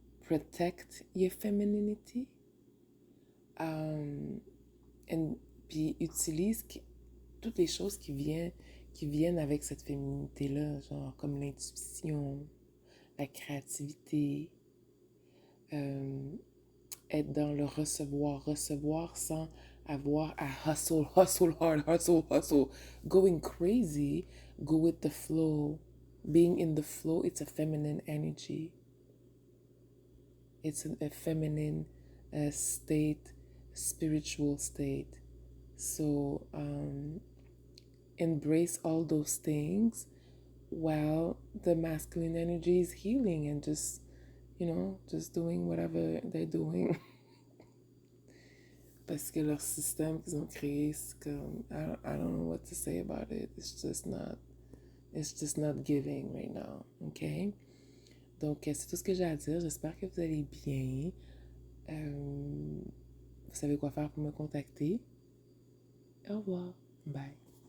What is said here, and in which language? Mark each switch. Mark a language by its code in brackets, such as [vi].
[en] Protect your femininity. [fr] Um, puis utilise toutes les choses qui viennent avec cette féminité-là, genre comme l'intuition, la créativité, euh, être dans le recevoir, recevoir sans avoir à [en] hustle, hustle hard, hustle, hustle, going crazy, go with the flow. Being in the flow, it's a feminine energy. It's a feminine state, spiritual state. So embrace all those things while the masculine energy is healing and just, just doing whatever they're doing. [fr] Parce que leur système qu'ils ont créé, c'est comme, [en] I don't know what to say about it. It's just not giving right now, ok? [fr] Donc, c'est tout ce que j'ai à dire. J'espère que vous allez bien. Vous savez quoi faire pour me contacter. Au revoir. Bye.